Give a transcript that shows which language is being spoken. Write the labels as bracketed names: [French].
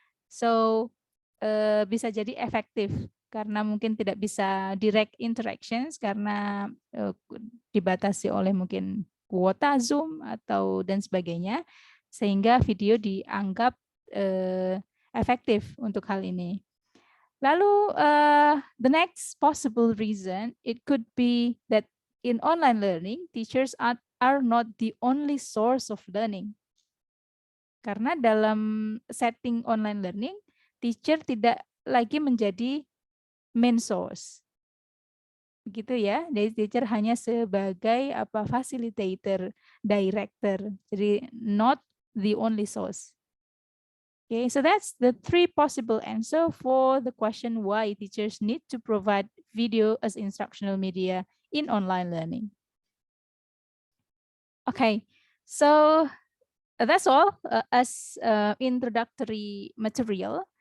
[Indonesian] So bisa jadi efektif karena mungkin tidak bisa direct interactions karena dibatasi oleh mungkin kuota Zoom atau dan sebagainya, sehingga video dianggap efektif untuk hal ini. Lalu [English] the next possible reason, it could be that in online learning, teachers are not the only source of learning. [Indonesian] Karena dalam setting online learning, teacher tidak lagi menjadi main source. Begitu ya. Jadi teacher hanya sebagai facilitator, director. [English] Jadi not the only source. Okay, so that's the 3 possible answer for the question why teachers need to provide video as instructional media in online learning. Okay, so that's all as introductory material.